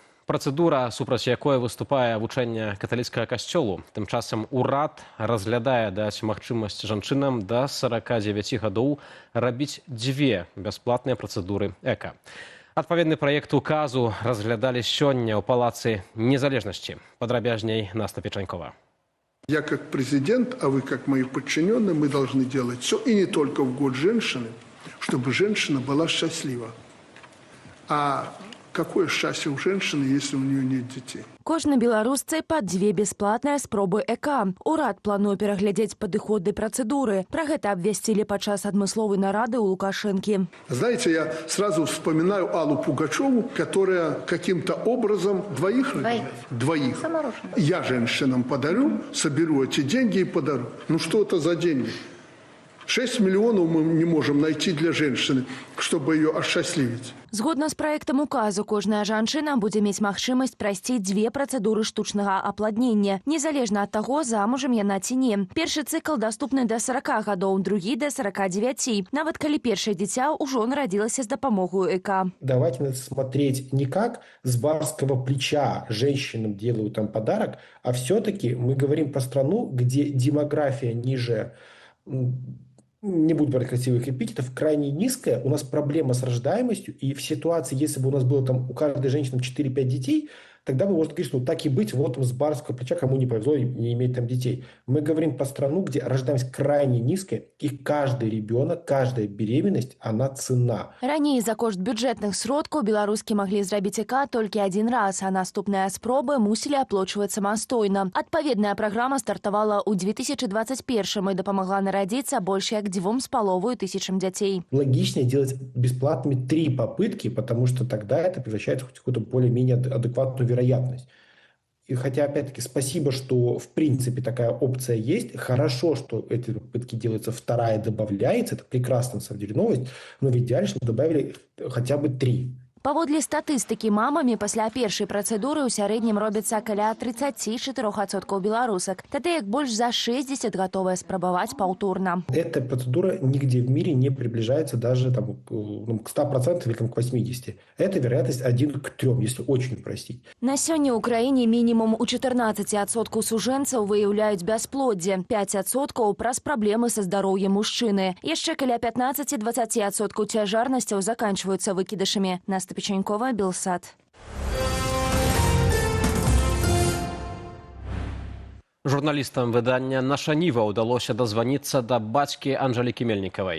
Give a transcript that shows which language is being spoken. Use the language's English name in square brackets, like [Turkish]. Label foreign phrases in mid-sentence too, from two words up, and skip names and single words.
[Belarusian] Працэдура, супраць якой выступае вучэнне каталіцкага касцёлу. Тым часам урад разглядае даць магчымасць жанчынам да 49 гадоў рабіць 2 бясплатныя працэдуры ЭКА. Адпаведны праект указу разглядалі сёння ў Палацы Незалежнасці. Падрабязней Наста Печанькова. [Russian] Я как президент, а вы как мои подчиненные, мы должны делать все, и не только в год женщины, чтобы женщина была счастлива. А какое счастье у женщины, если у нее нет детей? [Belarusian] Кожнай беларусцы па 2 бясплатныя спробы ЭКА. Урад плануе пераглядзець падыходы працэдуры. Пра гэта абвясцілі падчас адмысловай нарады ў Лукашэнкі. [Russian] Знаете, я сразу вспоминаю Аллу Пугачеву, которая каким-то образом двоих. Я женщинам подарю, соберу эти деньги и подарю. Ну что это за деньги? 6 миллионов мы не можем найти для женщины, чтобы ее осчастливить. [Belarusian] Згодна з праектам указу, кожная жанчына будзе мець магчымасць прайсці 2 працэдуры штучнага апладнення, незалежна ад таго, замужам яна ці не. Першы цыкл даступны да 40 гадоў, другі да 49, нават калі першае дзіця ўжо нарадзілася з дапамогай ЭКА. [Russian] Давайте надо смотреть не как с барского плеча женщинам делают там подарок, а все-таки мы говорим про страну, где демография ниже, не буду брать красивых эпитетов, крайне низкая, у нас проблема с рождаемостью, и в ситуации, если бы у нас было там у каждой женщины 4-5 детей, тогда мы можем говорить, что так и быть, вот с барского плеча, кому не повезло и не иметь там детей. Мы говорим про страну, где рождаемость крайне низкая, и каждый ребенок, каждая беременность, она цена. [Belarusian] Раней за кошт бюджэтных сродкаў беларускі маглі зрабіць ЭКА толькі [Russian] один раз, [Belarusian] а наступныя спробы мусілі аплочваць самастойна. Адпаведная праграма стартавала ў 2021 і дапамагла нарадзіцца больш як 2,5 дзяцей. [Russian] Логичнее делать бесплатными 3 попытки, потому что тогда это превращается в какую-то более-менее адекватную вероятность. И хотя, опять-таки, спасибо, что в принципе такая опция есть. Хорошо, что эти попытки делаются, 2-я добавляется. Это прекрасная, на самом деле, новость. Но в идеале, чтобы добавили хотя бы 3. [Belarusian] Паводле статыстыкі мамамі пасля першай працэдуры ў сярэднім робіцца каля 34% беларусак. Тады як больш за 60 гатовыя спрабаваць паўторна. [Russian] Эта процедура нигде в мире не приближается даже там, к 100% или там, к 80%. Это вероятность 1 к 3, если очень упростить. [Belarusian] На сёння ў краіне мінімум у 14% сужэнцаў выяўляюць бясплоддзе, 5% праз праблемы са здароўем мужчыны. Яшчэ каля 15-20% цяжарнасцяў заканчваюцца выкідышамі. Настя Печенькова, Белсат. Журналістам выдання «Наша Ніва» ўдалося дазваніцца да бацькі Анжалікі Мельнікавай.